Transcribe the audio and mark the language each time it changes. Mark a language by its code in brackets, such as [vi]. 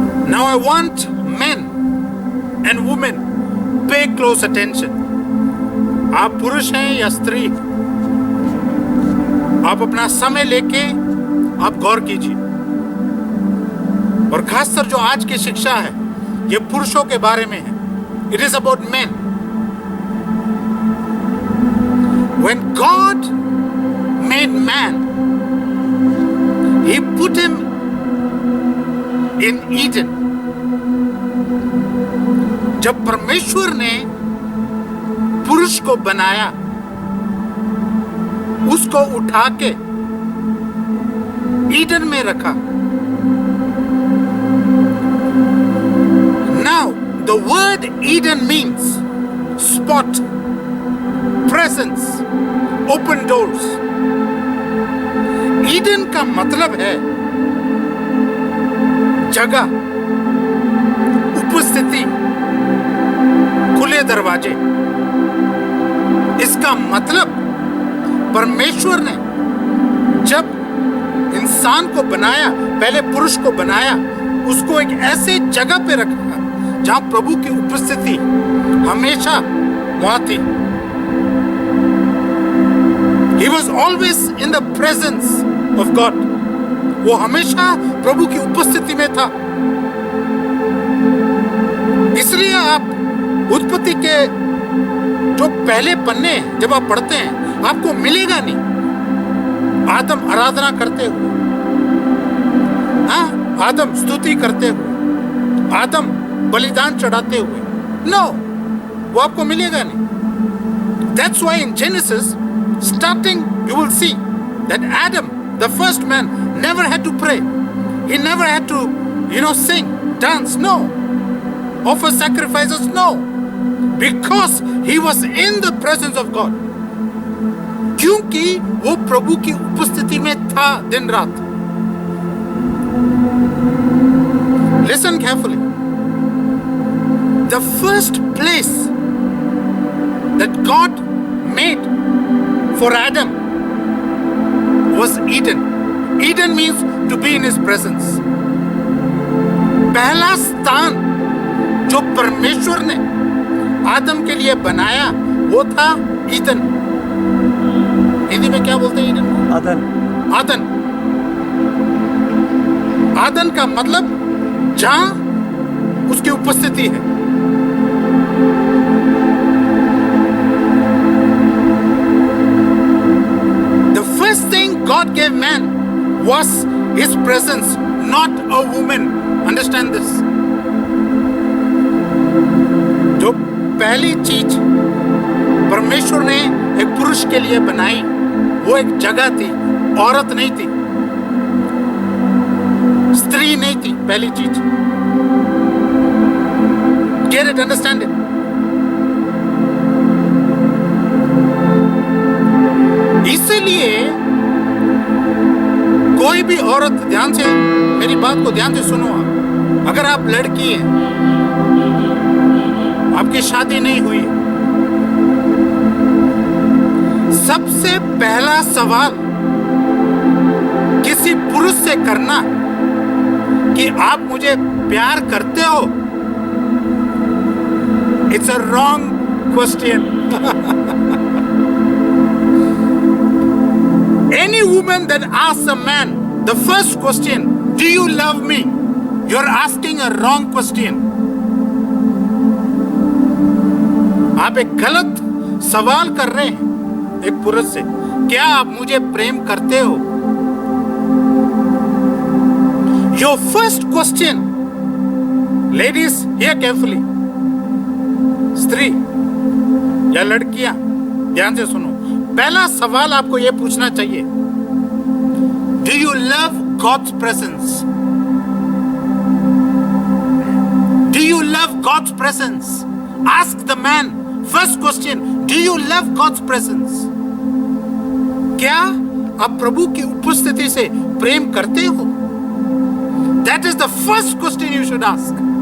[en] Now I want men and women pay close attention. [hi] आप पुरुष हैं या स्त्री, आप अपना समय लेके आप गौर कीजिए. और खासकर जो आज की शिक्षा है ये पुरुषों के बारे में है. [en] It is about men. When God made man, He put him in Eden. [hi] जब परमेश्वर ने पुरुष को बनाया, उसको उठा के ईडन में रखा. [en] Now, the word Eden means spot, presence, open doors. [hi] Eden का मतलब है जगह, उपस्थिति, खुले दरवाजे. इसका मतलब परमेश्वर ने जब इंसान को बनाया, पहले पुरुष को बनाया, उसको एक ऐसे जगह पे रखा जहां प्रभु की उपस्थिति हमेशा वहां थी. [en] He was always in the presence of God. [hi] वो हमेशा प्रभु की उपस्थिति में था. इसलिए आप उत्पत्ति के जो पहले पन्ने जब आप पढ़ते हैं आपको मिलेगा नहीं आदम आराधना करते हुए, आदम स्तुति करते हुए, आदम बलिदान चढ़ाते हुए. नो, वो आपको मिलेगा नहीं. [en] That's why in Genesis starting you will see that Adam, the first man, never had to pray. He never had to, sing, dance. No. Offer sacrifices. No. Because he was in the presence of God. [hi] क्योंकि वो प्रभु की उपस्थिति में था दिन रात. [en] Listen carefully. The first place that God made for Adam was Eden. Eden means to be in his presence. [hi] पहला स्थान जो परमेश्वर ने आदम के लिए बनाया वो था ईदन। हिंदी में क्या बोलते हैं ईदन को? आदन। आदन। आदन का मतलब जहां उसकी उपस्थिति है। [en] The first thing God gave man was His presence, not a woman. Understand this. [hi] जो पहली चीज परमेश्वर ने एक पुरुष के लिए बनाई वो एक जगह थी, औरत नहीं थी, स्त्री नहीं थी। पहली चीज, [en] get it, understand it. [hi] इसलिए कोई भी औरत, ध्यान से मेरी बात को ध्यान से सुनो। अगर आप लड़की हैं, आपकी शादी नहीं हुई, सबसे पहला सवाल किसी पुरुष से करना कि आप मुझे प्यार करते हो, [en] It's a wrong question. Any woman that asks a man the first question, do you love me? You're asking a wrong question. [hi] आप एक गलत सवाल कर रहे हैं एक पुरुष से, क्या आप मुझे प्रेम करते हो? [en] Your first question, ladies, hear carefully. [hi] स्त्री या लड़कियां ध्यान से सुनो। पहला सवाल आपको यह पूछना चाहिए, [en] Do you love God's presence? Do you love God's presence? Ask the man. First question, do you love God's presence? [hi] क्या आप प्रभु की उपस्थिति से प्रेम करते हो? [en] That is the first question you should ask.